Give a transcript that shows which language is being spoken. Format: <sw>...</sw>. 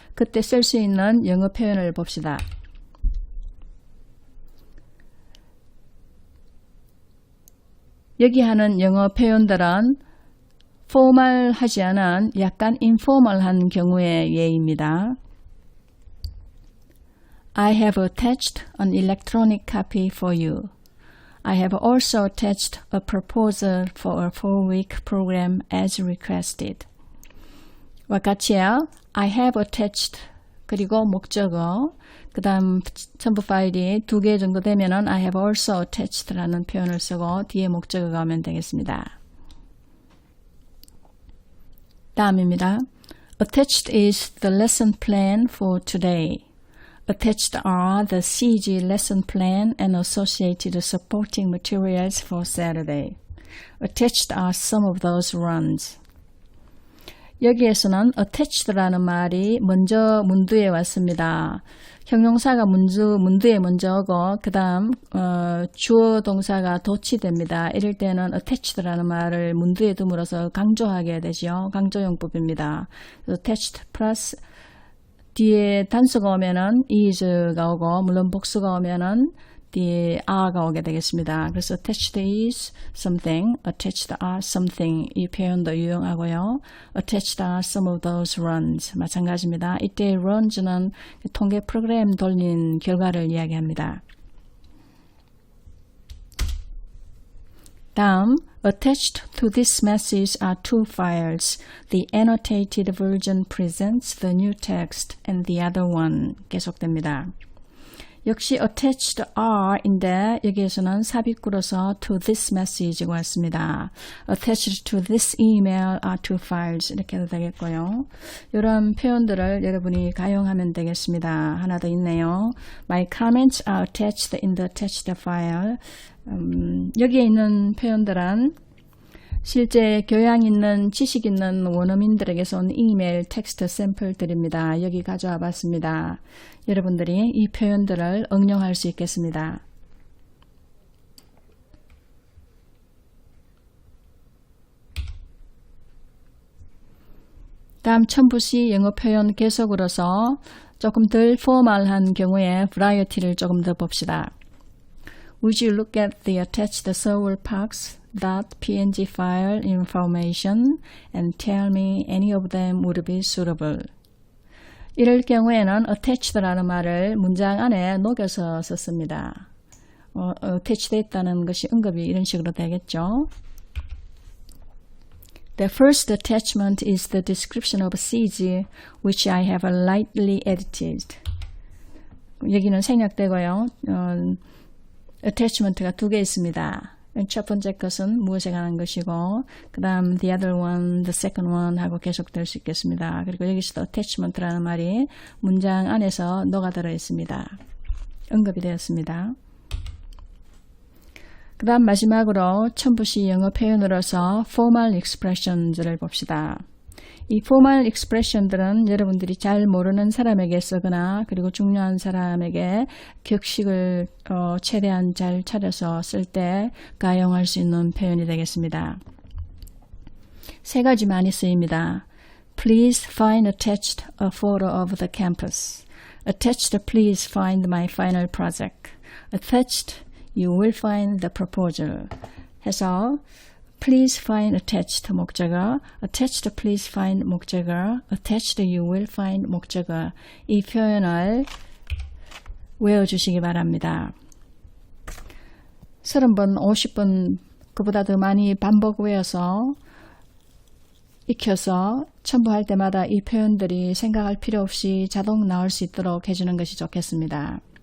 <ko>그때 쓸 수 있는 영어 표현을 봅시다. 여기 하는 영어 표현들은 포멀하지 않은 약간 인포멀한 경우의 예입니다.</ko> <en>I have attached an electronic copy for you. I have also attached a proposal for a 4-week program as requested.</en> <ko>와 같이요.</ko> <en>I have attached</en> <ko>그리고 목적어 그 다음 첨부 파일이 2개 정도 되면은</ko> <en>I have also attached</en> <ko>라는 표현을 쓰고 뒤에 목적어가 오면 되겠습니다. 다음입니다.</ko> <en>Attached is the lesson plan for today. Attached are the CG lesson plan and associated supporting materials for Saturday. Attached are some of those runs.</en> <ko>여기에서는 attached라는 말이 먼저 문두에 왔습니다. 형용사가 문두에 먼저 오고 그 다음 주어 동사가 도치됩니다. 이럴 때는 attached라는 말을 문두에 둠으로써 강조하게 되죠. 강조용법입니다. attached 플러스 뒤에 단수가 오면은 is가 오고 물론 복수가 오면은 뒤에 are가 오게 되겠습니다. 그래서</ko> <en>attached is something, attached are something</en> <ko>이 표현도 유용하고요.</ko> <en>attached are some of those runs</en> <ko>마찬가지입니다. 이때 runs는 통계 프로그램 돌린 결과를 이야기합니다.</ko> <en>다음 Attached to this message are 2 files. The annotated version presents the new text and the other one</en> <ko>계속됩니다. 역시 attached are인데 여기에서는 삽입구로서</ko> <en>to this message</en> <ko>가 왔습니다.</ko> <en>Attached to this email are 2 files</en> <ko>이렇게 해도 되겠고요. 이런 표현들을 여러분이 가용하면 되겠습니다. 하나 더 있네요.</ko> <en>My comments are attached in the attached file.</en> <ko>여기에 있는 표현들은 실제 교양 있는 지식 있는 원어민들에게서 온 이메일 텍스트 샘플들입니다. 여기 가져와 봤습니다. 여러분들이 이 표현들을 응용할 수 있겠습니다. 다음 첨부시 영어 표현 계속으로서 조금 덜 포멀한 경우에 variety를 조금 더 봅시다.</ko> <en>Would you look at the attached seoulparks.png file information and tell me any of them would be suitable?</en> <ko>이럴 경우에는 attached라는 말을 문장 안에 녹여서 썼습니다. attach돼 있다는 것이 언급이 이런 식으로 되겠죠.</ko> <en>The first attachment is the description of seeds which I have lightly edited.</en> <ko>여기는 생략되고요. attachment가 두 개 있습니다. 첫 번째 것은 무엇에 관한 것이고 그 다음</ko> <en>the other one, the second one</en> <ko>하고 계속될 수 있겠습니다. 그리고 여기서도 attachment라는 말이 문장 안에서 녹아들어 있습니다. 언급이 되었습니다. 그 다음 마지막으로 첨부시 영어 표현으로서 formal expressions를 봅시다. 이 formal expression들은 여러분들이 잘 모르는 사람에게 쓰거나 그리고 중요한 사람에게 격식을 최대한 잘 차려서 쓸 때 가용할 수 있는 표현이 되겠습니다. 세 가지 많이 쓰입니다.</ko> <en>Please find attached a photo of the campus. Attached, please find my final project. Attached, you will find the proposal.</en> <ko>해서</ko> <en>Please find attached</en> <ko>목적어,</ko> <en>attached please find</en> <ko>목적어,</ko> <en>attached you will find</en> <ko>목적어. 이 표현을 외워주시기 바랍니다. 30번, 50번 그보다 더 많이 반복 외워서 익혀서 첨부할 때마다 이 표현들이 생각할 필요 없이 자동 나올 수 있도록 해주는 것이 좋겠습니다.</ko>